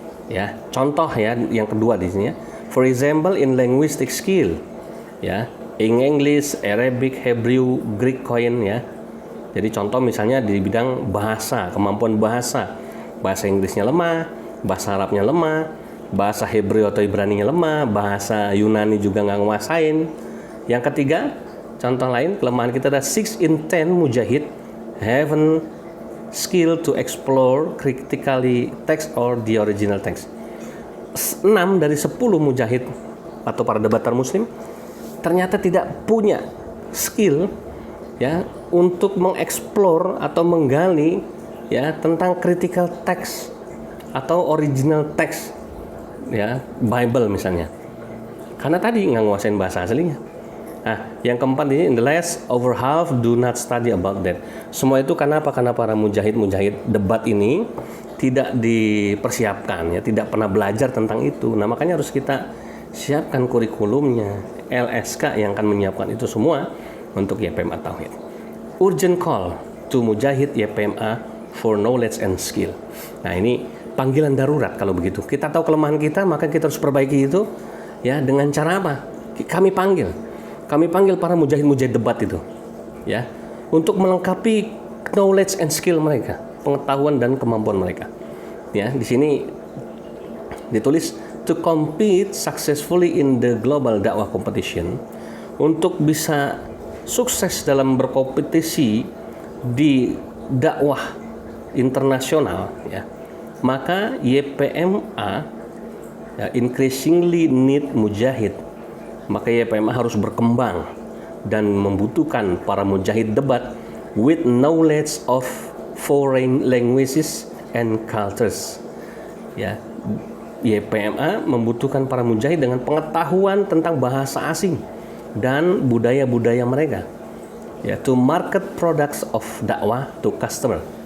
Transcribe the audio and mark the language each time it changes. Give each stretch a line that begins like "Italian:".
Indonesian: Ya, contoh ya yang kedua di sini ya.
English: For example in linguistic skill. Ya, in English, Arabic, Hebrew, Greek Koine ya.
Indonesian: Jadi contoh misalnya di bidang bahasa, kemampuan bahasa Inggrisnya lemah, bahasa Arabnya lemah, bahasa Hebrew atau Ibrani-nya lemah, bahasa Yunani juga nggak nguasain. Yang ketiga, contoh lain kelemahan kita ada 6 in 10 mujahid haven't
English: skill to explore critically text or the original text.
Indonesian: 6 dari 10 mujahid atau para debater muslim ternyata tidak punya skill ya untuk mengeksplor atau menggali ya tentang critical text atau original text ya Bible misalnya. Karena tadi nggak nguasain bahasa aslinya. Nah, yang keempat ini, in the last over half do not study about that. Semua itu karena apa? Karena para mujahid debat ini tidak dipersiapkan ya, tidak pernah belajar tentang itu. Nah, makanya harus kita siapkan kurikulumnya. LSK yang akan menyiapkan itu semua untuk YPMA Tauhid.
English: Urgent call to mujahid YPMA for knowledge and skill.
Indonesian: Nah, ini panggilan darurat kalau begitu. Kita tahu kelemahan kita, maka kita harus perbaiki itu ya dengan cara apa? Kami panggil para mujahid debat itu ya untuk melengkapi knowledge and skill mereka, pengetahuan dan kemampuan mereka. Ya, di sini ditulis to compete successfully in the global dakwah competition, untuk bisa sukses dalam berkompetisi di dakwah internasional ya. Maka YPMA ya, increasingly need mujahid. Maka YPMA harus berkembang dan membutuhkan para mujahid debat with knowledge of foreign languages and cultures. Ya, YPMA membutuhkan para mujahid dengan pengetahuan tentang bahasa asing dan budaya-budaya mereka.
English: Ya, to market products of dakwah to customer.